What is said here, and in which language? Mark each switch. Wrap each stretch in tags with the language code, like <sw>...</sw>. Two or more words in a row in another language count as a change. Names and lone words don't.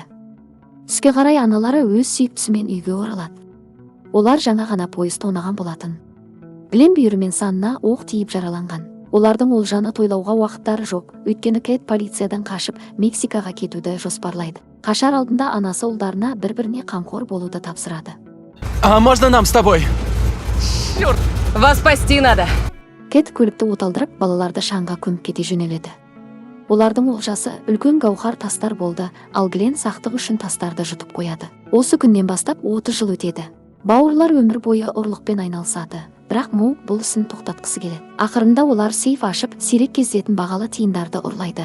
<kk>Түске қарай аналары өз сүйіктісімен үйге оралады. Олар жаңа ғана пойыз тонаған болатын. Білем бүйірімен санына оқ тиіп жараланған. Олардың олжаны тойлауға уақыттары жоқ, өйткені Кэт полициядан қашып Мексикаға кетуді жоспарлайды. Қашар алдында анасы ұлдарына бір-біріне қамқор болуды тапсырады.</kk> <ru>А можно нам с тобой? Черт, вас спасти надо.</ru> <kk>Кэт көлікті оталдырып, балаларды шаңға көміп кете жөнеледі. Олардың олжасы үлкен гауһар тастар болды, ал Глен сақтық үшін тастарды жұтып қояды. Осы күннен бастап 30 жыл өтеді. Бауырлар өмір бойы ұрлықпен айналысады. Бірақ Моук бұл ісін тоқтатқысы келеді. Ақырында олар сейф ашып, сирек кездесетін бағалы тиындарды ұрлайды.</kk>